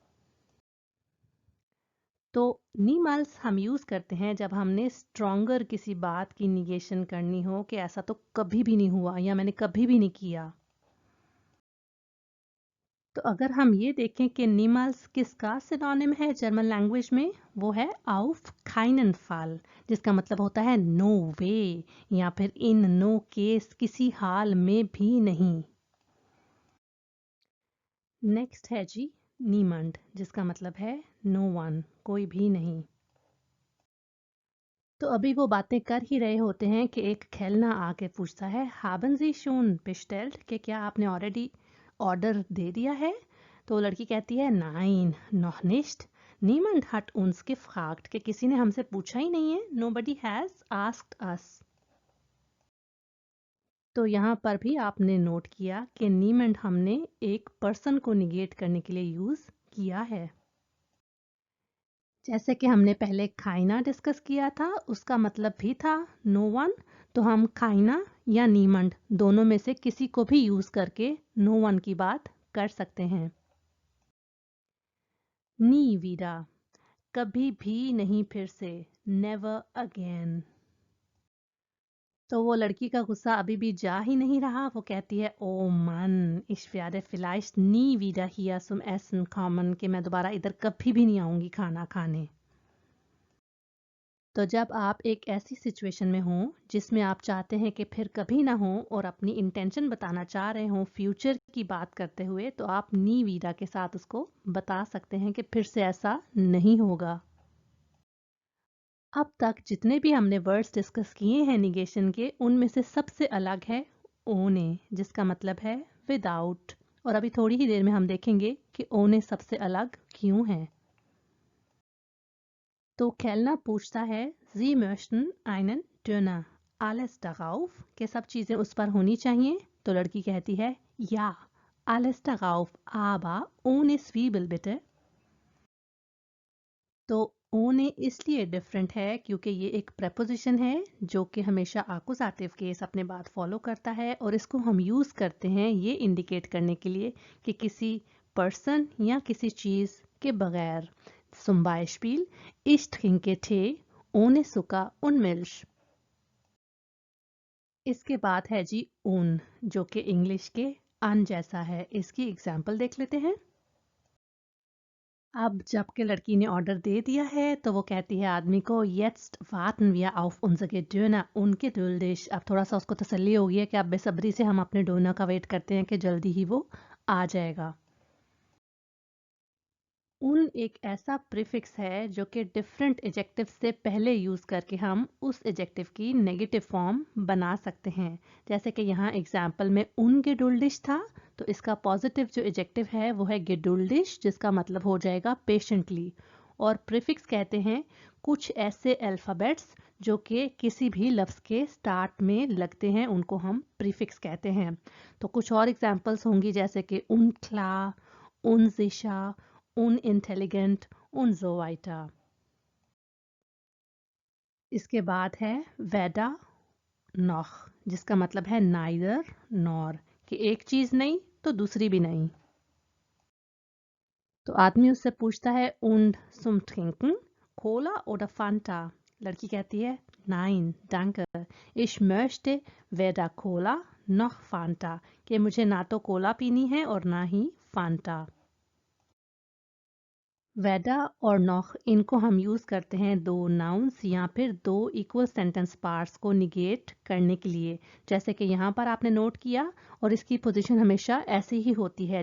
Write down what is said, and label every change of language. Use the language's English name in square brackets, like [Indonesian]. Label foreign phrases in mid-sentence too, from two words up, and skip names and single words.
[Hindi] तो नीमल्स हम यूज़ करते हैं जब हमने स्ट्रॉन्गर किसी बात की निगेशन करनी हो कि ऐसा तो कभी भी नहीं हुआ या मैंने कभी भी नहीं किया। तो अगर हम ये देखें कि नीमल्स किसका सिनोनिम है [English] German language [Hindi] में, वो है [German] auf keinen Fall, [Hindi] जिसका मतलब होता है [English] no way [Hindi] या फिर [English] in no case, [Hindi] किसी हाल में भी नहीं। नेक्स्ट है जी नीमंड, जिसका मतलब है [English] no one, [Hindi] कोई भी नहीं। तो अभी वो बातें कर ही रहे होते हैं कि एक खेलना आके पूछता है [German] haben Sie schon bestellt, [Hindi] कि क्या आपने [English] already order [Hindi] दे दिया है? तो लड़की कहती है [German] nein noch nicht, niemand hat uns gefragt, [Hindi] कि किसी ने हमसे पूछा ही नहीं है, [English] nobody has asked us। [Hindi] तो यहाँ पर भी आपने नोट किया कि niemand हमने एक पर्सन को निगेट करने के लिए यूज किया है। जैसे कि हमने पहले खाइना डिस्कस किया था, उसका मतलब भी था [English] no one, [Hindi] तो हम खाइना या नीमंड दोनों में से किसी को भी यूज करके [English] no one [Hindi] की बात कर सकते हैं। [German] nie wieder, [Hindi] कभी भी नहीं फिर से, [English] never again. [Hindi] तो वो लड़की का गुस्सा अभी भी जा ही नहीं रहा, वो कहती है ओ मन [German] ich werde vielleicht nie wieder hier zum Essen kommen, [Hindi] कि मैं दोबारा इधर कभी भी नहीं आऊंगी खाना खाने। तो जब आप एक ऐसी सिचुएशन में हों जिसमें आप चाहते हैं कि फिर कभी ना हो और अपनी इंटेंशन बताना चाह रहे हों फ्यूचर की बात करते हुए, तो आप [German] nie wieder [Hindi] के साथ उसको बता सकते हैं कि फिर से ऐसा नहीं होगा। अब तक जितने भी हमने [English] words discuss [Hindi] किए हैं निगेशन के, उनमें से सबसे अलग है ओने, जिसका मतलब है विदाउट। और अभी थोड़ी ही देर में हम देखेंगे कि ओने सबसे अलग क्यों है। तो खेलना पूछता है [German] Sie möchten einen Döner, alles darauf, [Hindi] कि सब चीजें उस पर होनी चाहिए। तो लड़की कहती है [German] ja, alles darauf, aber ohne Zwiebel bitte। [Hindi] तो ohne इसलिए डिफरेंट है क्योंकि ये एक preposition है जो कि हमेशा [English] accusative case [Hindi] अपने बाद फॉलो करता है, और इसको हम यूज करते हैं ये इंडिकेट करने के लिए कि किसी पर्सन या किसी चीज के बगैर। [German] Zum Beispiel, ich trinke Tee ohne Zucker und Milch। [Hindi] इसके बाद है जी उन, जो कि इंग्लिश के अन जैसा है। इसकी एग्जाम्पल देख लेते हैं। अब जबकि लड़की ने ऑर्डर दे दिया है तो वो कहती है आदमी को [German] jetzt warten wir auf unsere Döner ungeduldig। [Hindi] अब थोड़ा सा उसको तसल्ली हो गई है कि अब बेसब्री से हम अपने डोनर का वेट करते हैं कि जल्दी ही वो आ जाएगा। उन एक ऐसा प्रीफिक्स है जो कि [English] different adjective [Hindi] से पहले यूज करके हम उस एजेक्टिव की [English] negative form [Hindi] बना सकते हैं। जैसे कि यहाँ एग्जाम्पल में [German] ungeduldig [Hindi] था, तो इसका पॉजिटिव जो एजेक्टिव है वो है गेडुल्डिश, जिसका मतलब हो जाएगा पेशेंटली। और प्रीफिक्स कहते हैं कुछ ऐसे अल्फाबेट्स जो कि किसी भी लफ्ज के स्टार्ट में लगते हैं, उनको हम प्रीफिक्स कहते हैं। तो कुछ और एग्जाम्पल्स होंगी जैसे कि उनक्ला, [German] unsicher, unintelligent und so weiter। [Hindi] इसके बाद है [German] weder noch, [Hindi] जिसका मतलब है [English] neither nor, [Hindi] कि एक चीज नहीं तो दूसरी भी नहीं। तो आदमी उससे पूछता है [German] und zum Trinken, Cola oder Fanta? [Hindi] लड़की कहती है [German] nein danke, ich möchte weder Cola noch Fanta, [Hindi] कि मुझे ना तो कोला पीनी है और ना ही फांटा। वेदा और नॉख, इनको हम यूज करते हैं दो नाउन्स या फिर दो [English] equal sentence parts [Hindi] को निगेट करने के लिए। जैसे कि यहाँ पर आपने नोट किया, और इसकी पोजीशन हमेशा ऐसी ही होती है।